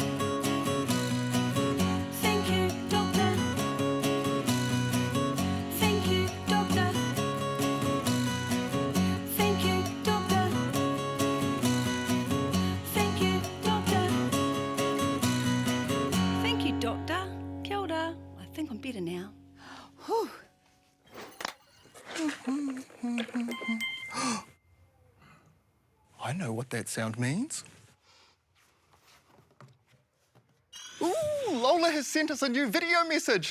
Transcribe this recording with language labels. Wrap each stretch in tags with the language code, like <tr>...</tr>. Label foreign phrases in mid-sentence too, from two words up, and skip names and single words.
<en>Thank you, doctor. Thank you, doctor. Thank you, doctor. Thank you, doctor. Thank you, doctor.</en> <mi>Kia ora.</mi> <en>I think I'm better now. Whew. I know what that sound means. Ooh, Lola has sent us a new video message.</en>